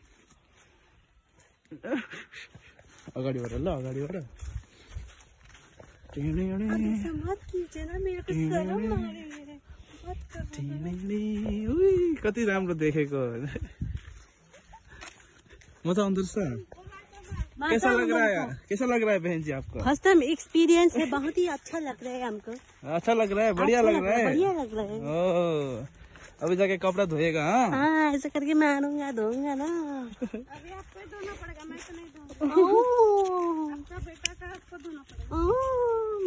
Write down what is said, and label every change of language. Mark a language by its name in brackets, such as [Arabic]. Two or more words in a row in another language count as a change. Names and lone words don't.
[Nepali] अगाडिबाट ल अगाडिबाट कति राम्रो देखेको मजा आउँदो रहेछ [Hindi] कैसा लग रहा है बहन जी आपको [English] first time experience [Hindi] है बहुत ही अच्छा लग रहा है हमको अच्छा लग रहा है बढ़िया लग रहा है बढ़िया लग रहा है ओ अभी जाके कपड़ा धोएगा हाँ ऐसा करके मैं आऊंगा धोऊंगा ना अभी आपको ही धोना पड़ेगा मैं तो नहीं धोऊंगा आपका बेटा का आपको धोना पड़ेगा